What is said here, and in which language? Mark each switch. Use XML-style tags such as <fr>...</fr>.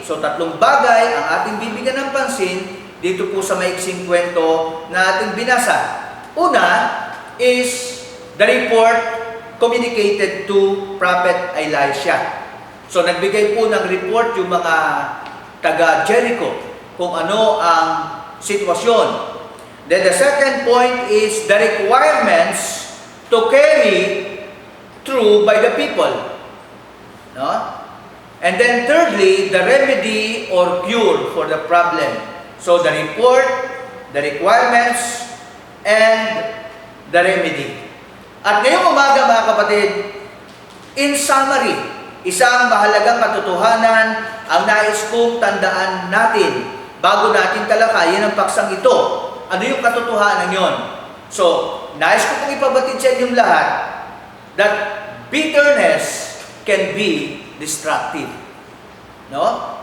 <tl>So, tatlong bagay ang ating bibigyan ng pansin dito po sa maiksing kwento na ating binasa.</tl> <en>Una is the report communicated to Prophet Elisha.</en> <tl>So, nagbigay po ng report yung mga taga Jericho kung ano ang sitwasyon.</tl> <en>Then the second point is the requirements to carry through by the people. No? And then thirdly, the remedy or cure for the problem. So, the report, the requirements, and the remedy.</en> <tl>At ngayong umaga, mga kapatid,</tl> <en>in summary,</en> <tl>isang mahalagang katotohanan ang nais kong tandaan natin bago natin talakayin ang paksang ito. Ano yung katotohanan yon? So, nais ko pong ipabatid sa inyong lahat</tl> <en>that bitterness can be destructive.</en> <tl>No?</tl>